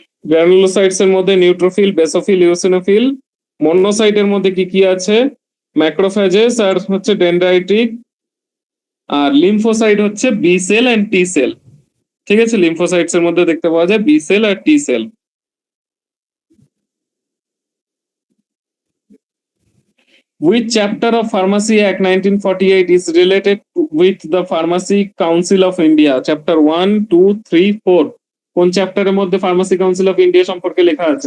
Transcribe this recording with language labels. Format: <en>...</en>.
<bn>গ্রানুলোসাইটস এর মধ্যে neutrophil, basophil, eosinophil. মনোসাইটের মধ্যে কি কি আছে? ম্যাক্রোফেজেস আর হচ্ছে ডেনড্রাইটিক। আর লিম্ফোসাইট হচ্ছে B cell and T sell. ঠিক আছে, লিম্ফোসাইটস এর মধ্যে দেখতে পাওয়া যায় B cell আর T sell.</bn> <en>Which chapter of Pharmacy Act 1948 is related with the Pharmacy Council of India? Chapter 1, 2, 3, 4.</en> <bn>কোন চ্যাপ্টারের মধ্যে ফার্মাসি কাউন্সিল অফ ইন্ডিয়া সম্পর্কে লেখা আছে?</bn>